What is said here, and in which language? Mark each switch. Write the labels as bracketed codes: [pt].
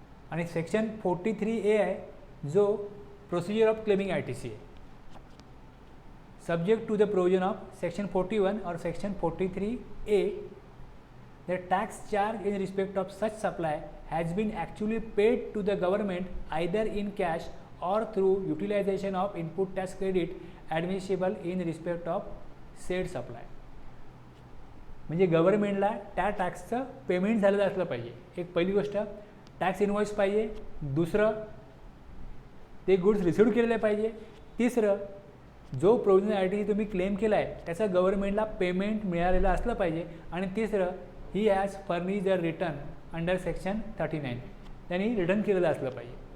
[mr] आणि section 43A आहे जो प्रोसिजर ऑफ क्लेमिंग ITC आहे, [en] Subject to the provision of section 41 और section 43A. The tax charge in respect of such supply has been actually paid to the government either in cash or through utilization of input tax credit admissible in respect of said supply. [mr] म्हणजे गव्हर्नमेंटला त्या टॅक्सचं payment झालेलं असलं पाहिजे. एक पहिली गोष्ट tax invoice पाहिजे, दुसरं ते गुड्स रिसिव्ह केलेले पाहिजे, तिसरं जो प्रोव्हिजनल ITC तुम्ही क्लेम केला आहे त्याचं गव्हर्नमेंटला पेमेंट मिळालेलं असलं पाहिजे, आणि तिसरं [en] ही has furnished the return under section 39, [mr] त्यांनी रिटर्न केलेलं असलं पाहिजे.